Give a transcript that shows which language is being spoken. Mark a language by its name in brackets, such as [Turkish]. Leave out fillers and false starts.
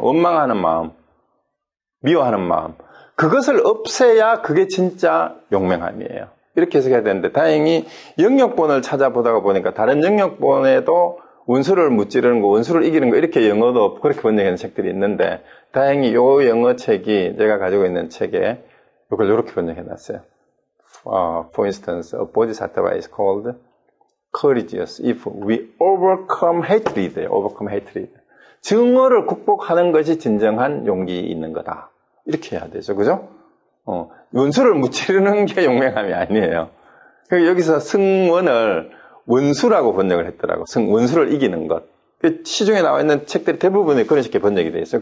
[Korean] 원망하는 마음, 미워하는 마음. 그것을 없애야 그게 진짜 용맹함이에요. 이렇게 해석해야 되는데, 다행히 영역본을 찾아보다가 보니까 다른 영역본에도 원수를 무찌르는 거, 원수를 이기는 거, 이렇게 영어도 그렇게 번역하는 책들이 있는데, 다행히 요 영어 책이 제가 가지고 있는 책에 이걸 이렇게 번역해놨어요. [English] For instance, a bodhisattva is called courageous if we overcome hatred. overcome hatred. [Korean] 증오를 극복하는 것이 진정한 용기 있는 거다. 이렇게 해야 되죠. 그죠? 원수를 무찌르는 게 용맹함이 아니에요. 여기서 승원을 원수라고 번역을 했더라고. 원수를 이기는 것. 시중에 나와 있는 책들이 대부분이 그런 식의 번역이 돼 있어요.